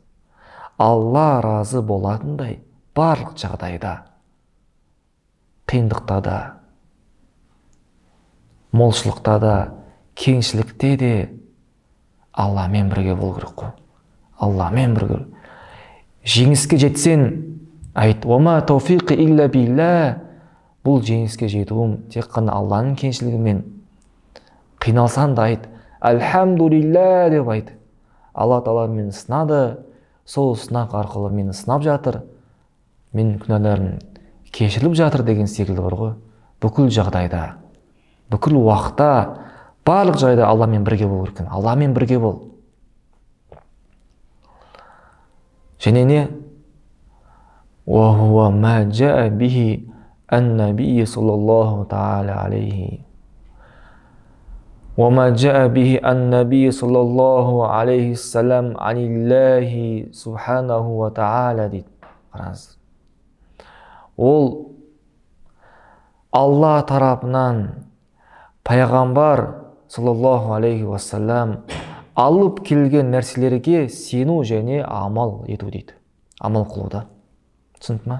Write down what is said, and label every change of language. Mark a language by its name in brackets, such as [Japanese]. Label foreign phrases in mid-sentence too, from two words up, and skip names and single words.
[Kazakh] Алла разы болатындай барлық жағдайда, қиындықта да, молшылықта да, кеңшілікте де Алламен бірге болу керек қой. Алламен бірге. Жеңіске жетсең, айт: [Arabic] «وما توفيقي إلا بالله». [Kazakh] Бұл жеңіске жетуім тек қана Алланың кеңшілігімен. Қиналсаң да айт: «Альхамдулилля» деп айт. Алла Тағала мені сынады, сол сынақ арқылы мені сынап жатыр, мен күнәларым кешіріліп жатыр деген секілді бар ғой. Бүкіл жағдайда, бүкіл уақытта, барлық жайда Алламен бірге болу керек. Алламен бірге бол. Және не? [Arabic] وَهُوَ مَا جَاءَ بِهِ النَّبِيُّ صلى الله تعالى عليه وَمَا جَاءَ بِهِ النَّبِيُّ صلى الله عليه السلام عن الله سبحانه وتعالى дейді. [Kazakh] Қараңыз. Ол Алла тарапынан пайғамбар [Arabic] صلى الله عليه وسلم [Kazakh] алып келген нәрселерге сену және амал ету дейді. Амал қылуда. Түсінді ма?